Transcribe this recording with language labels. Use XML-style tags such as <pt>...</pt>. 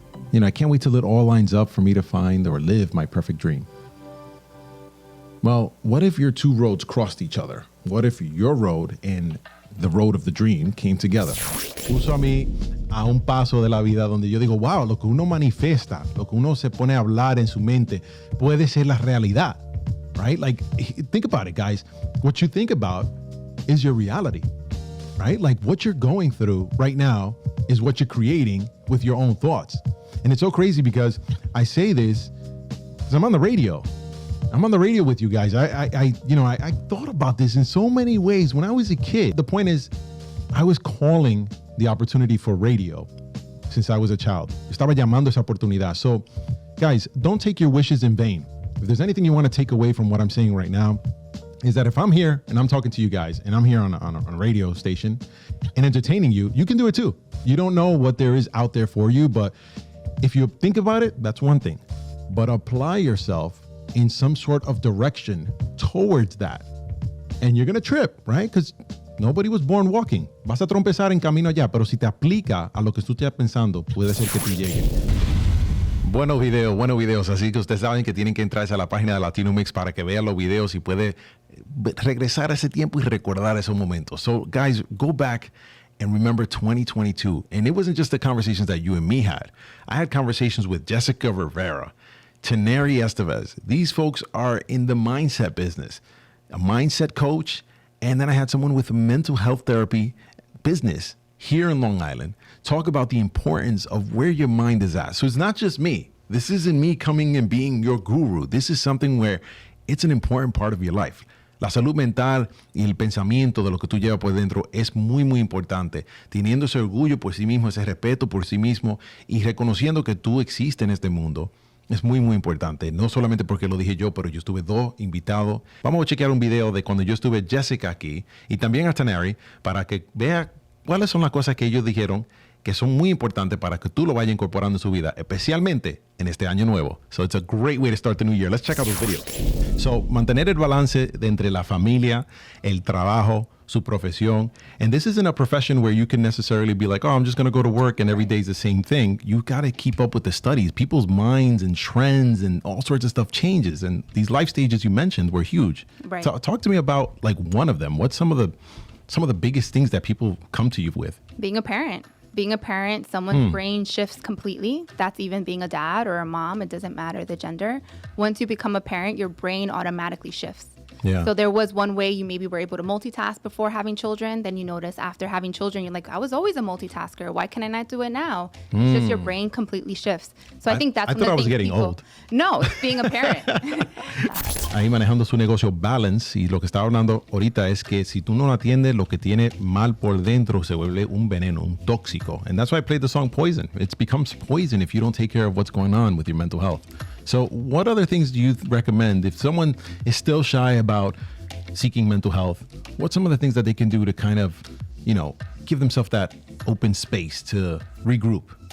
<en>You know, I can't wait till it all lines up for me to find or live my perfect dream. Well, what if your two roads crossed each other? What if your road and the road of the dream came together?</en> <es>Puso a mí a un paso de la vida donde yo digo, wow, lo que uno manifiesta, lo que uno se pone a hablar en su mente puede ser la realidad.</es> <en>Right? Like, think about it, guys. What you think about is your reality, right? Like, what you're going through right now is what you're creating with your own thoughts. And it's so crazy because I say this because I'm on the radio. I'm on the radio with you guys. I thought about this in so many ways when I was a kid. The point is, I was calling the opportunity for radio since I was a child.</en> <es>Estaba llamando esa oportunidad.</es> <en>So, guys, don't take your wishes in vain. If there's anything you want to take away from what I'm saying right now, is that if I'm here and I'm talking to you guys and I'm here on a radio station and entertaining you, you can do it too. You don't know what there is out there for you, but if you think about it, that's one thing. But apply yourself in some sort of direction towards that. And you're going to trip, right? Because nobody was born walking.</en> <es>Vas a trompezar en camino allá, pero si te aplica a lo que tú estás pensando, puede ser que te llegue. Buenos videos. Así que ustedes saben que tienen que entrarse a la página de Latino Mix para que vean los videos y puede regresar a ese tiempo y recordar esos momentos.</es> <en>So, guys, go back and remember 2022. And it wasn't just the conversations that you and me had. I had conversations with Jessica Rivera, Teneri Estevez. These folks are in the mindset business, a mindset coach. And then I had someone with a mental health therapy business here in Long Island talk about the importance of where your mind is at. So it's not just me. This isn't me coming and being your guru. This is something where it's an important part of your life.</en> <es>La salud mental y el pensamiento de lo que tú llevas por dentro es muy, muy importante. Teniendo ese orgullo por sí mismo, ese respeto por sí mismo y reconociendo que tú existes en este mundo es muy, muy importante. No solamente porque lo dije yo, pero yo estuve dos invitados. Vamos a chequear un video de cuando yo estuve Jessica aquí y también a Teneri para que vea cuáles son las cosas que ellos dijeron que son muy importantes para que tú lo vayas incorporando en su vida, especialmente en este año nuevo.</es> <en>So it's a great way to start the new year. Let's check out this video.</en> <es>So, mantener el balance de entre la familia, el trabajo, su profesión.</es> <en>And this isn't a profession where you can necessarily be like, oh, I'm just going to go to work and every day is the same thing. You got to keep up with the studies. People's minds and trends and all sorts of stuff changes. And these life stages you mentioned were huge. Right. So, talk to me about like one of them. What's some of the biggest things that people come to you with? Being a parent. Being a parent, someone's brain shifts completely. That's even being a dad or a mom. It doesn't matter the gender. Once you become a parent, your brain automatically shifts. Yeah. So there was one way you maybe were able to multitask before having children. Then you notice after having children, you're like, I was always a multitasker. Why can I not do it now? It's just your brain completely shifts. So I think that's I one of the I was things getting people, old. No, it's being a parent.</en> <es>Ahí manejando su negocio Balance, y lo que está hablando ahorita es que si tú no lo atiendes, lo que tiene mal por dentro se vuelve un veneno, un tóxico.</es> <en>And that's why I played the song Poison. It becomes poison if you don't take care of what's going on with your mental health. So what other things do you recommend if someone is still shy about seeking mental health? What's some of the things that they can do to kind of, give themselves that open space to regroup?</en>